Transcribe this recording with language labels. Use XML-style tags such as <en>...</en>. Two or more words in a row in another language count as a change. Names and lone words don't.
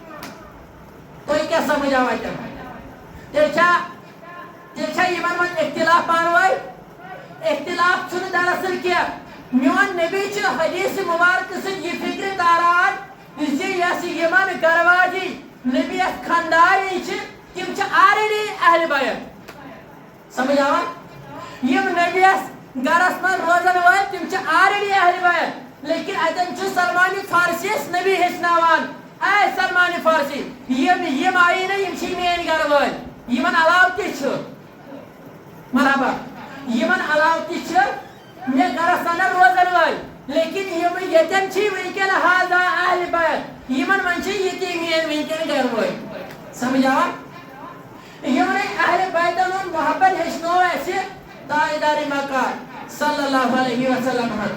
<ks>تُہۍ کیٛاہ سمجھ آو اَتٮ۪ن تیٚلہِ چھا یِمن منٛز اختلاف پانہٕ ؤنۍ اختلاف چھُنہٕ دراصل کینٛہہ میون نبی چھُ حدیث مبارکہٕ سۭتۍ یہِ فِکرِ تاران زِ یۄس یِمن گر واجی نبیَس خاندارنۍ چھِ تِم چھِ آلریڈی اہل بیت سمجھ آوا یِم نبیَس گرس منٛز روزن وٲلۍ تِم چھِ آلریڈی اہل بیت لیکن اتٮ۪ن چھُ سلمان فارسیَس نبی ہیٚچھناوان اے سلمان فارسی یِم آیی نہٕ یِم چھِ میٲنۍ گر وٲلۍ یِمن علاوٕ تہِ چھُ مرحبا یِمن علاوٕ تہِ چھِ مےٚ گرس اندر روزن وٲلۍ لیکن یِم ییٚتٮ۪ن چھِ وٕنکیٚن</ks> <ar>ہاذا اہل بیت</ar> <ks>یِمن منٛز چھِ یِتی میٲنۍ وٕنکیٚن گر وٲلۍ سمجھ آوا یِمنٕے اہل بیتن ہُنٛد محبت ہیٚچھنوو اَسہِ تاجدارِ مکار</ks> <ar>صلی اللہ علیہ وسلم</ar>